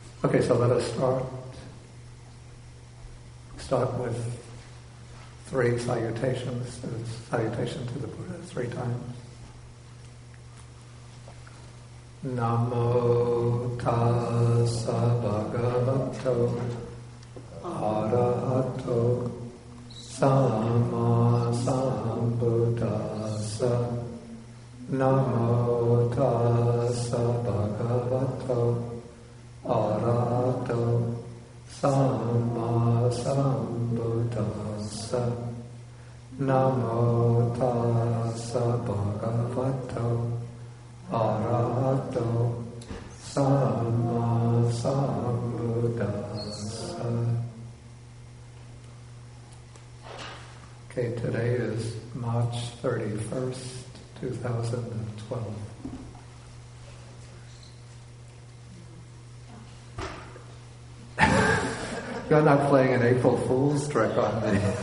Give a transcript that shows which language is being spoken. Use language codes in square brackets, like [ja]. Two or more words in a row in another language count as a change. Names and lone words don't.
[en] Okay, so let us start with 3 salutations. Salutation to the Buddha 3 times. [pi] Namo tassa bhagavato arahato sama sambuddhassa. Namo tassa bhagavato arahato sama sambuddhassa. Namo tassa bhagavato arahato sama sambuddhassa. [en] Okay, today is March 31st, 2012. You're not playing an April Fool's trick on me.